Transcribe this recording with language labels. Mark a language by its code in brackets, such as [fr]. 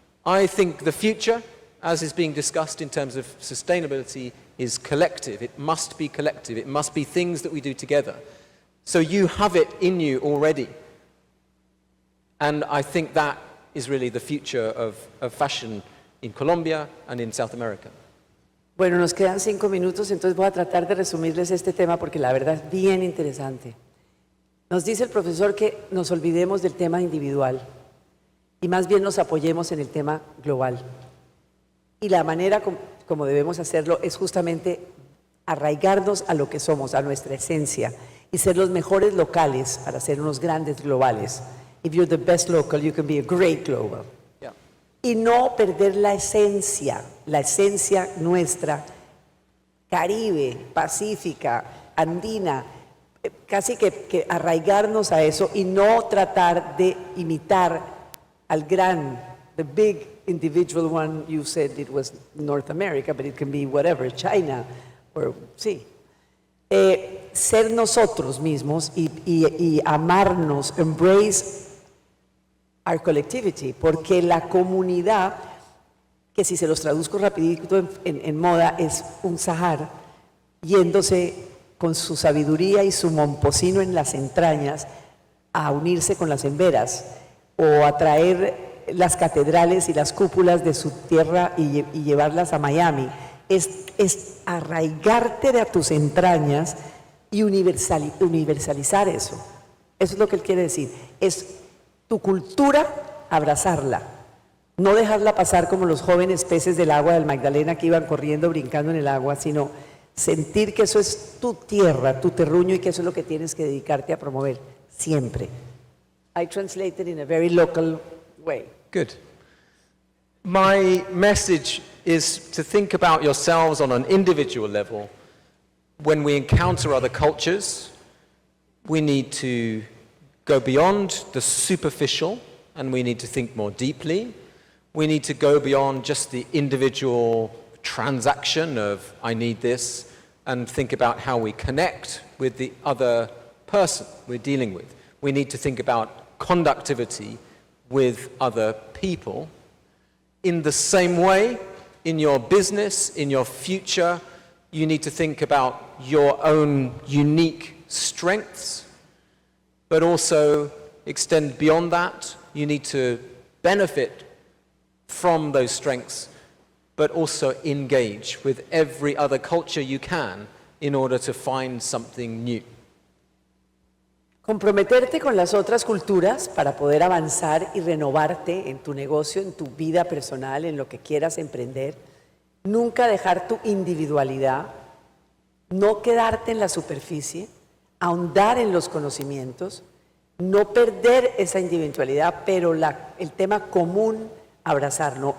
[en] I think the future, as is being discussed in terms of sustainability, is collective. It must be collective. It must be things that we do together. So you have it in you already. And I think that is really the future of fashion in Colombia and in South America. [es] Bueno, nos quedan 5 minutos, entonces voy a tratar de resumirles este tema porque la verdad es bien interesante. Nos dice el profesor que nos olvidemos del tema individual y más bien nos apoyemos en el tema global. Y la manera como debemos hacerlo es justamente arraigarnos a lo que somos, a nuestra esencia, y ser los mejores locales para ser unos grandes globales. [en] If you're the best local, you can be a great global. Yeah. [es] Y no perder la esencia nuestra, caribe, pacífica, andina, casi que arraigarnos a eso y no tratar de imitar al gran, [en] the big individual one. You said it was North America, but it can be whatever, China, or [es] sí. Ser nosotros mismos y amarnos, [en] embrace our collectivity, [es] porque la comunidad, que si se los traduzco rapidito en moda, es un Sahar yéndose con su sabiduría y su momposino en las entrañas a unirse con las emberas o a traer las catedrales y las cúpulas de su tierra y llevarlas a Miami. Es arraigarte de a tus entrañas y universalizar eso. Eso es lo que él quiere decir. Es tu cultura, abrazarla. No dejarla pasar como los jóvenes peces del agua del Magdalena que iban corriendo, brincando en el agua, sino sentir que eso es tu tierra, tu terruño y que eso es lo que tienes que dedicarte a promover siempre. [en] I translated in a very local way. Good. My message is to think about yourselves on an individual level. When we encounter other cultures, we need to go beyond the superficial and we need to think more deeply. We need to go beyond just the individual transaction of I need this and think about how we connect with the other person we're dealing with. We need to think about conductivity with other people. In the same way, in your business, in your future, you need to think about your own unique strengths, but also extend beyond that. You need to benefit from those strengths, but also engage with every other culture you can in order to find something new. [es] Comprometerte con las otras culturas para poder avanzar y renovarte en tu negocio, en tu vida personal, en lo que quieras emprender. Nunca dejar tu individualidad, no quedarte en la superficie, ahondar en los conocimientos, no perder esa individualidad, pero el tema común, abrazarlo.